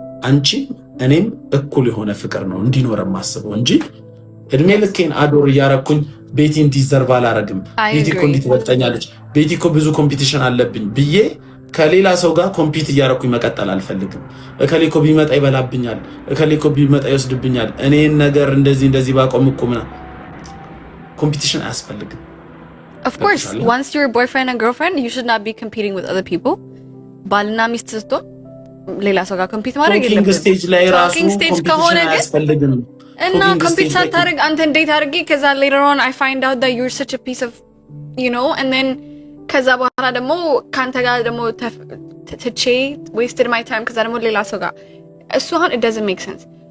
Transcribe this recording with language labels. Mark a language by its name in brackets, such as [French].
[Amharic] አንቺም እኔም እኩል የሆነ ፍቅር ነው እንዲኖር ማስበው እንጂ እድሜ ልኬን አዶር እያረኩኝ ቤቲ እንዲዘርባ አላረግም። ቤቲ እኮ እንዲትወጣኛለች፣ ቤቲ እኮ ብዙ ኮምፒቲሽን አለብኝ ብዬ ከሌላ ሰው ጋር ኮምፒት እያረኩኝ መቀጠል አልፈልግም። እከሌ እኮ ቢመጣ ይበላብኛል፣ እከሌ እኮ ቢመጣ ይወስድብኛል፣ እኔን ነገር እንደዚህ ባቆም እኮ ምናምን ኮምፒቲሽን አያስፈልግም። [English] Of course, once you're boyfriend and girlfriend, you should not be competing with other people. [Amharic] ባልና ሚስት ስትሆን ሌላ ሰው ጋር ኮምፒት ማድረግ የለብንም። ቶኪንግ ስቴጅ ላይ ራሱ ኮምፒቲሽን አያስፈልግም። እና ኮምፒት ሳታደርግ አንተ እንዴት አድርጌ ከዛ [English] later on I find out that you're such a piece of, you know, and then [Amharic] ከዛ በኋላ ደግሞ ካንተ ጋር ደግሞ ትቼ [English] wasted my time [Amharic] ከዛ ደግሞ ሌላ ሰው ጋር እሱ አሁን [English] it doesn't make sense.